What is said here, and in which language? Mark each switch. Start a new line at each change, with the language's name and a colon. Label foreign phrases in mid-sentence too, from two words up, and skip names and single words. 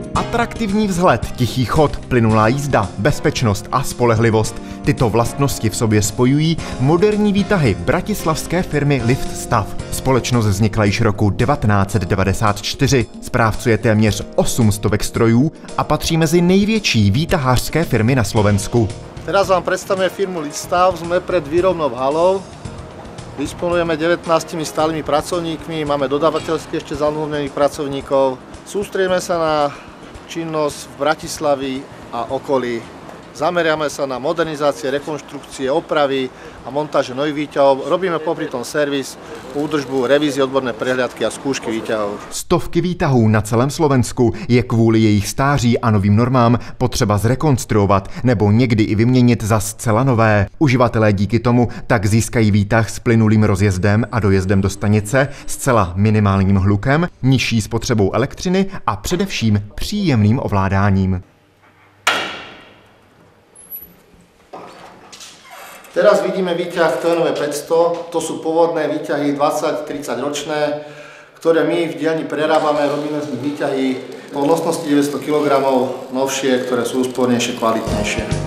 Czech: Atraktivní vzhled, tichý chod, plynulá jízda, bezpečnost a spolehlivost. Tyto vlastnosti v sobě spojují moderní výtahy bratislavské firmy Liftstav. Společnost vznikla již roku 1994, správcuje téměř 800 strojů a patří mezi největší výtahářské firmy na Slovensku.
Slovak: Teraz vám predstavíme firmu Liftstav, sme pred výrobnou halou. Disponujeme 19 stálými pracovníkmi, máme dodávateľsky ešte zanúmených pracovníkov. Sústredíme sa na činnosť v Bratislavi a okolí. Zameriame sa na modernizácie, rekonštrukcie, opravy a montáže nových výťahov. Robíme popri tom servis, údržbu, revízie, odborné prehliadky a skúšky výťahov.
Czech: Stovky výtahů na celém Slovensku je kvůli jejich stáří a novým normám potřeba zrekonstruovat nebo někdy i vyměnit za zcela nové. Uživatelé díky tomu tak získají výtah s plynulým rozjezdem a dojezdem do stanice, zcela minimálním hlukem, nižší spotřebou elektřiny a především příjemným ovládáním.
Slovak: Teraz vidíme výťah TNV 500, to sú pôvodné výťahy 20-30 ročné, ktoré my v dielni prerábame, robíme z nich výťahy po nosnosti 900 kg, novšie, ktoré sú úspornejšie, kvalitnejšie.